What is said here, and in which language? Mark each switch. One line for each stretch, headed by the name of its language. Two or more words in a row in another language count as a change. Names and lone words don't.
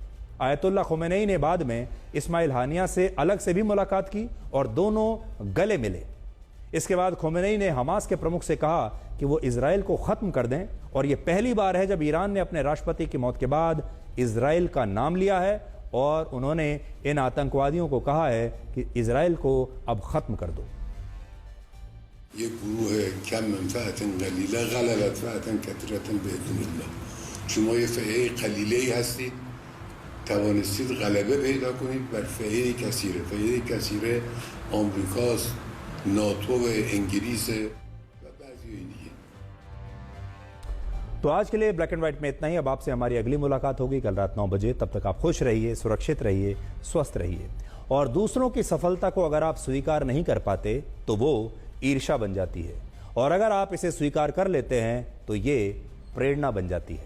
Hindi: आयतुल्लाह खुमैनी ने बाद में इस्माइल हानिया से अलग से भी मुलाकात की और दोनों गले मिले। इसके बाद खुमैनी ने हमास के प्रमुख से कहा कि वो इजराइल को खत्म कर दें और यह पहली बार है जब ईरान ने अपने राष्ट्रपति की मौत के बाद इजराइल का नाम लिया है और उन्होंने इन आतंकवादियों को कहा है कि इजराइल को अब खत्म कर दो।
Persian: یک گروه
Arabic: کم منفعت قلیله غلبت فئة کثیرة باذن الله.
Persian: شما یه
Arabic: فئه قلیله
Persian: هستید، توانستید غلبه پیدا کنید بر
Arabic: فئه کثیره. فئه کثیره
Persian: آمریکاست، ناتو و انگلیس و بعضی دیگه.
Hindi: तो आज के लिए ब्लैक एंड व्हाइट में इतना ही। अब आपसे हमारी अगली मुलाकात होगी कल रात 9 बजे। तब तक आप खुश रहिए, सुरक्षित रहिए, स्वस्थ रहिए और दूसरों की सफलता को अगर आप स्वीकार नहीं कर पाते तो वो ईर्ष्या बन जाती है और अगर आप इसे स्वीकार कर लेते हैं तो ये प्रेरणा बन जाती है।